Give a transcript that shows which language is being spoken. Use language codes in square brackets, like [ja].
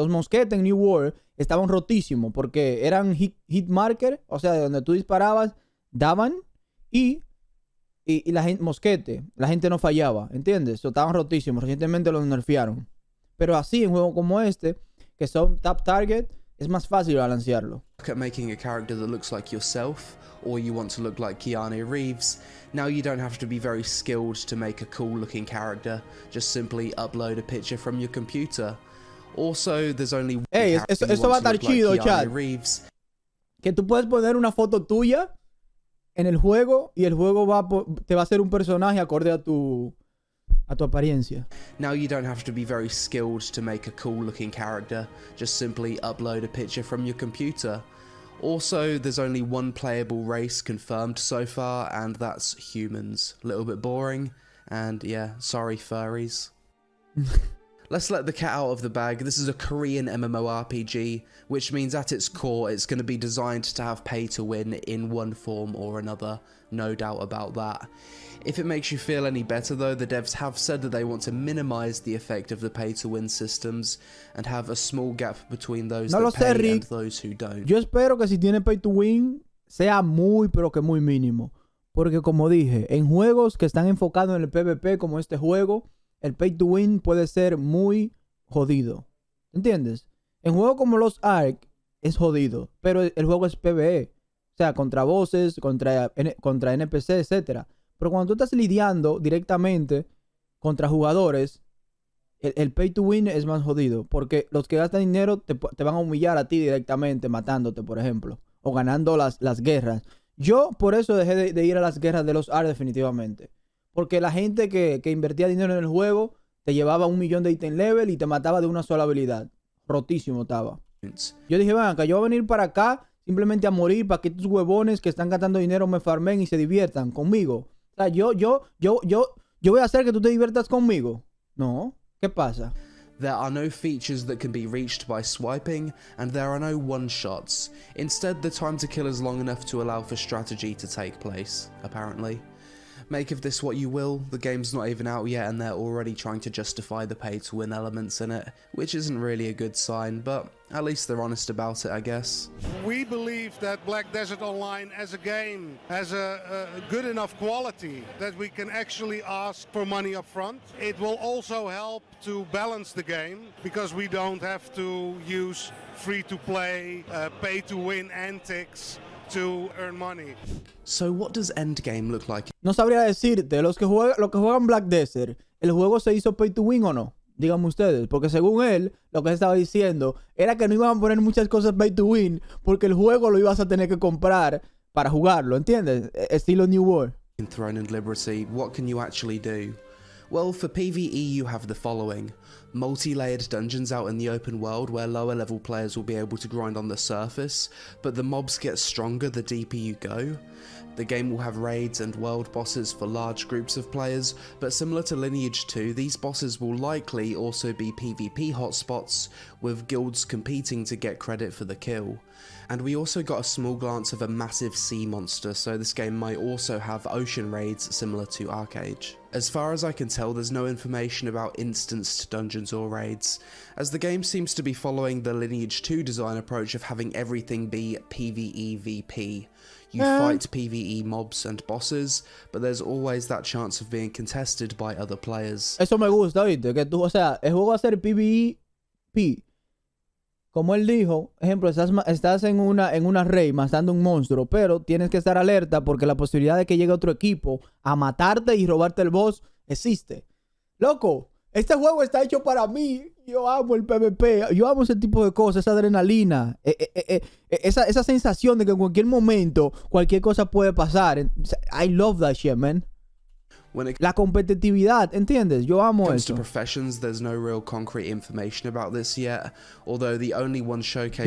[es] Los mosquetes en New World estaban rotísimos porque eran hit marker, o sea, de donde tú disparabas, daban y la gente no fallaba, ¿entiendes? Estaban rotísimos. Recientemente los nerfearon. Pero así, en juegos como este, que son tap target, es más fácil balancearlo. [en] Look at making a character that looks like yourself, or you want to look like Keanu Reeves. Now you don't have to be very skilled to make a cool looking character. Just simply upload a picture from your computer. Also, there's only one character [es] eso va a estar chido, [en] like chat. Reeves. [es] Que tú puedes poner una foto tuya en el juego y el juego te va a hacer un personaje acorde a tu a tu apariencia. [en] Now you don't have to be very skilled to make a cool looking character, just simply upload a picture from your computer. Also, there's only one playable race confirmed so far, and that's humans. A little bit boring, and yeah, sorry furries. Let's let the cat out of the bag. This is a Korean MMORPG, which means at its core it's going to be designed to have pay to win in one form or another, no doubt about that. If it makes you feel any better though, the devs have said that they want to minimize the effect of the pay to win systems and have a small gap between those that pay and those who don't. [es] Yo espero que si tiene pay to win sea muy pero que muy mínimo, porque como dije, en juegos que están enfocados en el PvP como este juego, el pay to win puede ser muy jodido. ¿Entiendes? En juegos como los Ark es jodido, pero el juego es PvE. O sea, contra bosses, contra NPC, etc. Pero cuando tú estás lidiando directamente contra jugadores, el pay to win es más jodido. Porque los que gastan dinero te van a humillar a ti directamente, matándote, por ejemplo. O ganando las guerras. Yo por eso dejé de ir a las guerras de los Ark definitivamente. Porque la gente que invertía dinero en el juego te llevaba 1 millón de item level y te mataba de una sola habilidad. Rotísimo estaba. Yo dije, venga, yo voy a venir para acá simplemente a morir para que estos huevones que están gastando dinero me farmen y se diviertan conmigo. O sea, yo voy a hacer que tú te diviertas conmigo. No, ¿qué pasa? [en] There are no features that can be reached by swiping, and there are no one-shots. Instead, the time to kill is long enough to allow for strategy to take place, apparently. Make of this what you will, the game's not even out yet and they're already trying to justify the pay-to-win elements in it, which isn't really a good sign, but at least they're honest about it, I guess. We believe that Black Desert Online as a game has a good enough quality that we can actually ask for money up front. It will also help to balance the game, because we don't have to use free-to-play, pay-to-win antics to earn money. So what does endgame look like? [es] No sabría decirte, los que juegan Black Desert, ¿el juego se hizo pay to win o no? Díganme ustedes, porque según él, lo que estaba diciendo era que no iban a poner muchas cosas pay to win porque el juego lo ibas a tener que comprar para jugarlo, ¿entiendes? Estilo New World. [en] In Throne and Liberty, what can you actually do? Well, for PvE you have the following. Multi-layered dungeons out in the open world where lower level players will be able to grind on the surface, but the mobs get stronger the deeper you go. The game will have raids and world bosses for large groups of players, but similar to Lineage 2, these bosses will likely also be PvP hotspots, with guilds competing to get credit for the kill. And we also got a small glance of a massive sea monster, so this game might also have ocean raids similar to Arcade. As far as I can tell, there's no information about instanced dungeons or raids, as the game seems to be following the Lineage 2 design approach of having everything be PvEVP. You fight PvE mobs and bosses, but there's always that chance of being contested by other players. [es] Eso me gusta, ¿viste? Que tú, o sea, el juego va a ser PvEP. Como él dijo, ejemplo, estás en una raid matando un monstruo, pero tienes que estar alerta porque la posibilidad de que llegue otro equipo a matarte y robarte el boss existe. Loco, este juego está hecho para mí. Yo amo el PvP. Yo amo ese tipo de cosas, esa adrenalina. Esa sensación de que en cualquier momento cualquier cosa puede pasar. [en] I love that shit, man. [es] La competitividad, ¿entiendes? Yo amo eso. [en] To professions, there's no real concrete information about this yet, although the only one showcased